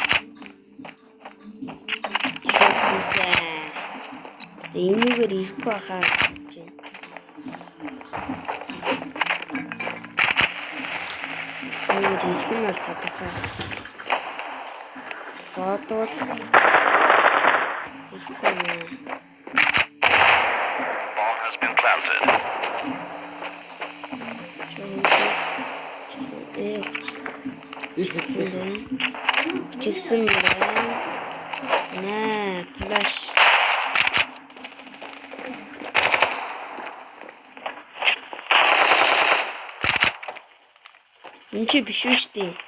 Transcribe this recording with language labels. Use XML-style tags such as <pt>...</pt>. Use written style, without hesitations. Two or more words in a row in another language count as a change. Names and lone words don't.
<mn>Энэгээр ирэхгүй байхаа гэж байна. Энэгээр ирэх нь бол тодорхой. Бодвол</mn> <en>Bomb has been planted.</en> <mn>Чигсэн байна. Наа, флаш. Энэ чи биш үү штий.</mn>